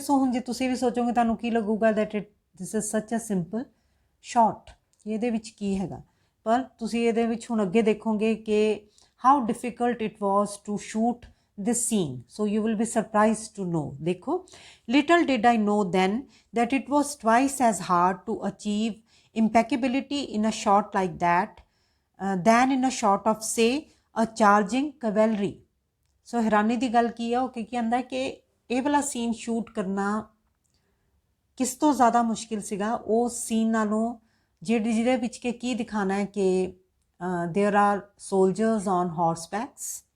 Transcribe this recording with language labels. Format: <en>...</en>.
<pa>ਸੋ ਹੁਣ ਜੇ ਤੁਸੀਂ ਵੀ ਸੋਚੋਗੇ ਤੁਹਾਨੂੰ ਕੀ ਲੱਗੂਗਾ</pa> <en>that this is such a simple short,</en> <pa>ਇਹਦੇ ਵਿੱਚ ਕੀ ਹੈਗਾ, ਪਰ ਤੁਸੀਂ ਇਹਦੇ ਵਿੱਚ ਹੁਣ ਅੱਗੇ ਦੇਖੋਗੇ ਕਿ</pa> <en>how difficult it was to shoot this scene. So you will be surprised to know. Dekho, little did I know then that it was twice as hard to achieve impeccability in a shot like that than in a shot of, say, a charging cavalry.</en> <pa>So हैरानी दी गल की है, कि कहंदा कि ਇਹ ਵਾਲਾ scene shoot ਕਰਨਾ ਕਿਸ ਤੋਂ ਜ਼ਿਆਦਾ ਮੁਸ਼ਕਿਲ ਸੀਗਾ ਉਸ ਸੀਨ ਨਾਲੋਂ ਜਿਹਦੇ ਵਿੱਚ ਕਿ ਕੀ ਦਿਖਾਣਾ ਹੈ ਕਿ</pa> <en>there are soldiers on horsebacks.</en>